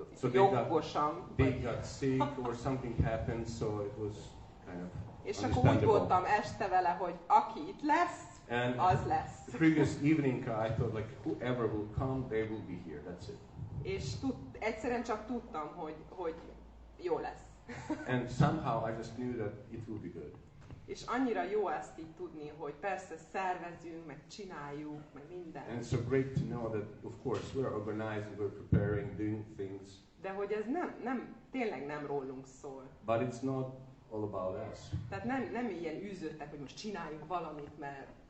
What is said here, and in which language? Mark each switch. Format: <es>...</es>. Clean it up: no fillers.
<en>So</en> <hu>jogosan.</hu> <en>they got sick or something happened, so it was kind of.</en> <hu>És akkor úgy voltam este vele, hogy aki itt lesz,</hu> <en>And</en> <hu>az lesz.</hu> <en>the previous evening, I thought like whoever will come, they will be here. That's it.</en> <hu>És egyszerűen csak tudtam, hogy jó lesz.</hu> <en>And somehow I just knew that it will be good.</en> <hu>És annyira jó ezt így tudni, hogy persze szervezünk, meg csináljuk, meg minden.</hu> <en>And it's so great to know that, of course, we're organizing, we're preparing, doing things.</en> <hu>De hogy ez tényleg nem rólunk szól.</hu> <en>But it's not all about us.</en> <hu>Tehát nem ilyen űződtek, hogy most csináljunk valamit, mert</hu>